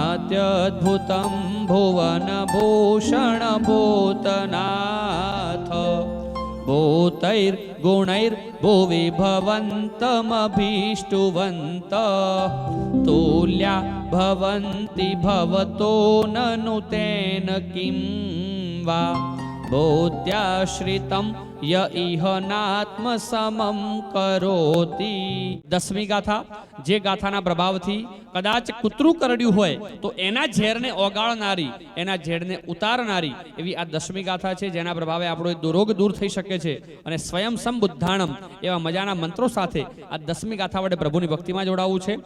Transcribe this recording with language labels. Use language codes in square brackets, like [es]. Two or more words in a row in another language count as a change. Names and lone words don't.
[sa] अत्यद्भुतं भुवनभूषण भूतनाथ भूतैर्गुणैर्भुवि भवन्तमभीष्टुवन्त तुल्या भवन्ति भवतो ननु तेन किं वा भूत्याश्रितं य इह नात्म समम करोति। [gu] 10મી ગાથા, જે ગાથાના પ્રભાવથી કદાચ કૂતરું કરડ્યું હોય તો એના ઝેરને ઓગાળનારી, એના ઝેરને ઉતારનારી એવી આ 10મી ગાથા છે, જેના પ્રભાવે આપણો રોગ દૂર થઈ શકે છે। અને [pra] સ્વયં સંબુદ્ધાણમ [gu] એવા મજાના મંત્રો સાથે આ 10મી ગાથા વડે પ્રભુની ભક્તિમાં જોડાવવું છે।